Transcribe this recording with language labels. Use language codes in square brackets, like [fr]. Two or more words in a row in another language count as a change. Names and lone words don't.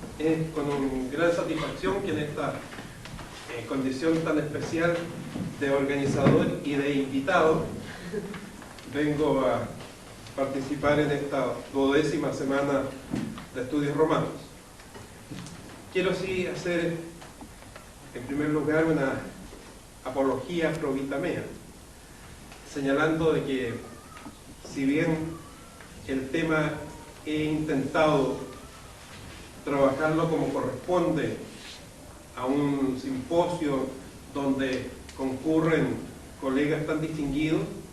[es] Es con gran satisfacción que en esta condición tan especial de organizador y de invitado vengo a participar en esta 12ª semana de estudios romanos. Quiero sí hacer en primer lugar una apología [la] pro vita mea, [es] señalando de que si bien el tema he intentado trabajarlo como corresponde a un simposio donde concurren colegas tan distinguidos,